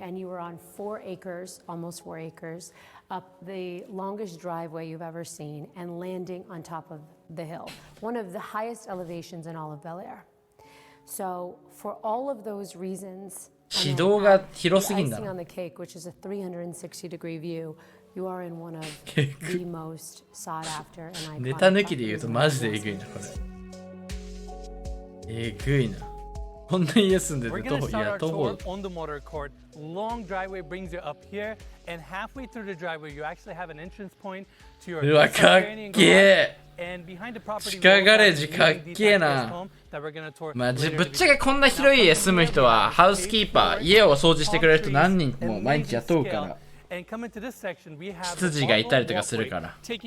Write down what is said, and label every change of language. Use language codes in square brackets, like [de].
[en] And you were on 4 acres, almost 4 acres, up the longest driveway you've ever seen and landing on top of the hill, one of the highest elevations in all of Bel Air. So for all of those reasons, the icing on the cake, which is a 360-degree view, you are in one of the most sought after and iconic [ja] ネタ抜きで言うとマジでえぐいな、これ。えぐいな。こんな家住んでて徒歩、いや、徒歩。 [en] On the motor court, long driveway brings you up here, and halfway through the driveway, you actually have an entrance point to your [ja] うわ、かっけえ。 [en] and behind the property [ja] 地下ガレージかっけえな。まあ、ぶっちゃけこんな広い家住む人は、ハウスキーパー、家を掃除してくれる人何人も毎日雇うから。羊がいたりとかするから。